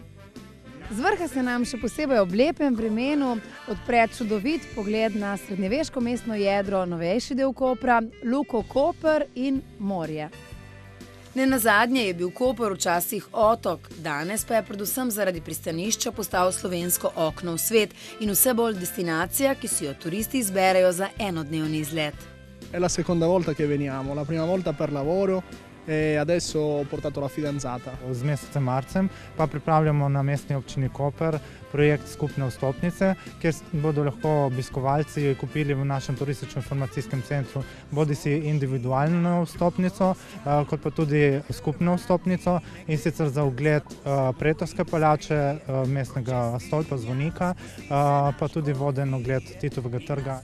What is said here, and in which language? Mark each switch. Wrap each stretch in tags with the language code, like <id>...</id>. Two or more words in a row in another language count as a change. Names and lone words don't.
<sl>Z vrha se nam še posebej ob lepem vremenu odpre čudovit pogled na srednjeveško mestno jedro, novejši del Kopra, Luko Koper in morje. Nenazadnje je bil Koper včasih otok, danes pa je predvsem zaradi pristanišča postal slovensko okno v svet in vse bolj destinacija, ki si jo turisti izberejo za enodnevni izlet.</sl> <it>È la seconda volta che veniamo, la prima volta per lavoro e adesso ho portato la fidanzata.</it> <sl>Z mesecem marcem pa pripravljamo na mestni občini Koper projekt skupne vstopnice, kjer bodo lahko obiskovalci kupili v našem turistično-informacijskem centru bodisi individualno vstopnico, kot pa tudi skupno vstopnico, in sicer za ogled Pretovske palače, mestnega stolpa Zvonika, pa tudi voden ogled Titovega trga.</sl>